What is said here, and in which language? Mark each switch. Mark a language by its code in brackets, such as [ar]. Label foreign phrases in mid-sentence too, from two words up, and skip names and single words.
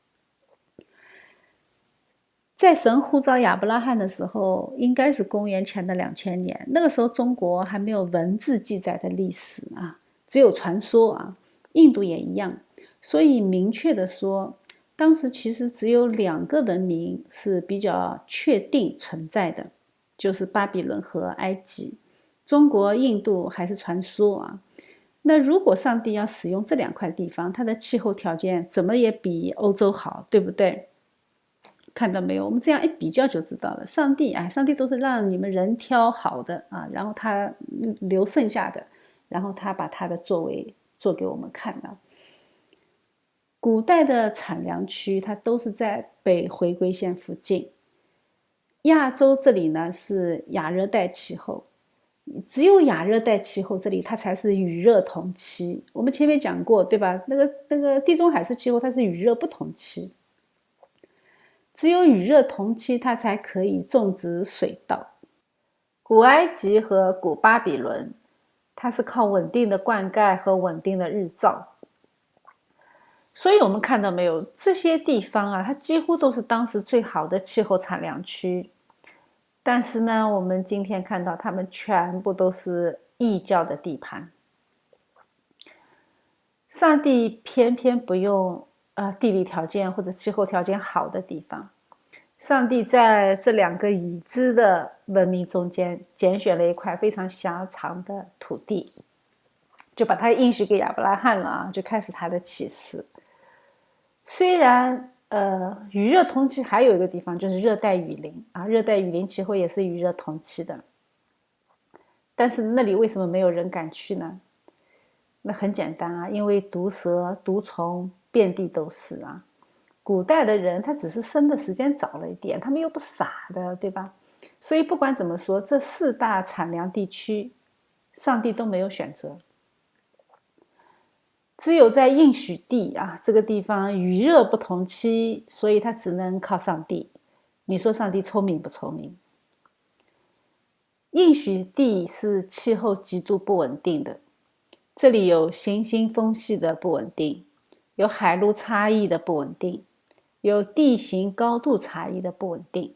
[zh] 在神呼召亞伯拉罕的時候，應該是公元前的2000年。那個時候中國還沒有文字記載的歷史啊，只有傳說啊。印度也一樣，所以明確的說，當時其實只有2個文明是比較確定存在的，就是巴比倫和埃及。中國、印度還是傳說啊。那如果上帝要使用這2塊地方，它的氣候條件怎麼也比歐洲好，對不對？看到沒有？我們這樣一比較就知道了。上帝都是讓你們人挑好的啊，然後他留剩下的，然後他把他的作為做給我們看的。古代的產糧區，它都是在北回歸線附近。亞洲這裡呢是亞熱帶氣候，只有亞熱帶氣候這裡它才是雨熱同期。我們前面講過，對吧？那個地中海式氣候它是雨熱不同期。只有雨熱同期，它才可以種植水稻。古埃及和古巴比倫，它是靠穩定的灌溉和穩定的日照。所以我們看到沒有，這些地方啊，它幾乎都是當時最好的氣候產糧區。但是呢，我們今天看到它們全部都是異教的地盤。上帝偏偏不用地理條件或者氣候條件好的地方，上帝在這2個已知的文明中間揀選了一塊非常狹長的土地，就把它應許給亞伯拉罕了啊，就開始他的啟示。雖然雨熱同期還有一個地方就是熱帶雨林啊，熱帶雨林氣候也是雨熱同期的，但是那裡為什麼沒有人敢去呢？那很簡單啊，因為毒蛇、毒蟲遍地都是啊。古代的人他只是生的時間早了一點，他們又不傻的，对吧？所以不管怎麼說，這4大產糧地區，上帝都沒有選擇。只有在應許地啊，這個地方雨熱不同期，所以他只能靠上帝。你說上帝聰明不聰明？應許地是氣候極度不穩定的，這裡有行星風系的不穩定，有海陸差異的不穩定，有地形高度差異的不穩定。